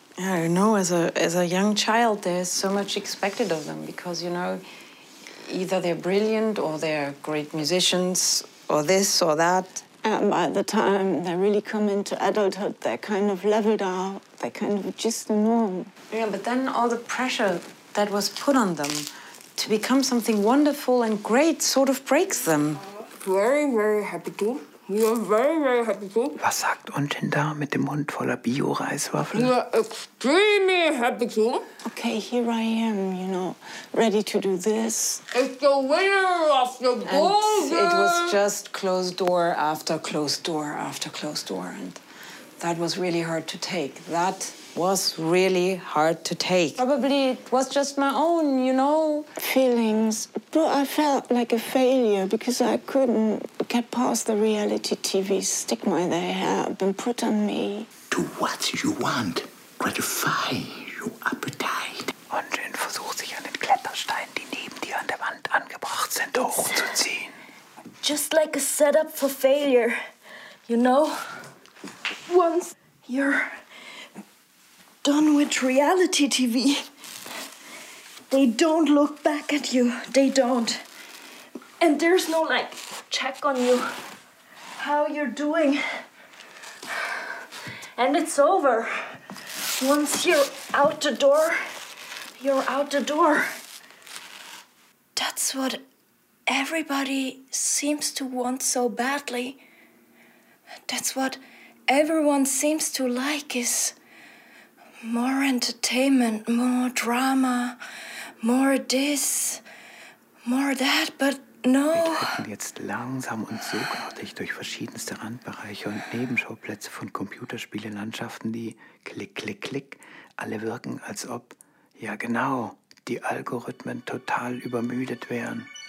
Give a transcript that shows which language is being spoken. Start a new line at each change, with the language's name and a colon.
English: Yeah, you know, as a young child, there's so much expected of them because, you know, either they're brilliant or they're great musicians or this or that. And by the time they really come into adulthood, they're kind of leveled out. They're kind of just the norm. Yeah, but then all the pressure that was put on them to become something wonderful and great sort of breaks them. Very, very happy to. We are very, very happy to.
German: Was sagt unten da mit dem Mund voller Bio-Reiswaffeln?
English: We are extremely happy to. Okay, here I am, you know, ready to do this. It's the winner of the Golden. It was just closed door after closed door after closed door. And That was really hard to take. That was really hard to take. Probably it was just my own, you know? Feelings. But I felt like a failure because I couldn't get past the reality TV stigma they have been put on me. Do what you want. Gratify your appetite.
German: Und Jen versucht sich an den Klettersteinen, die neben dir an der Wand angebracht sind, hochzuziehen.
English: Just like a setup for failure, you know? Once you're done with reality TV, they don't look back at you. They don't. And there's no, like, check on you, how you're doing. And it's over. Once you're out the door, you're out the door. That's what everybody seems to want so badly. That's what everyone seems to like, is more entertainment, more drama, more this, more that, but no.
German: Wir treten jetzt langsam und sorgfältig durch verschiedenste Randbereiche und Nebenschauplätze von Computerspielelandschaften, die klick, klick, klick, alle wirken, als ob, ja genau, die Algorithmen total übermüdet wären.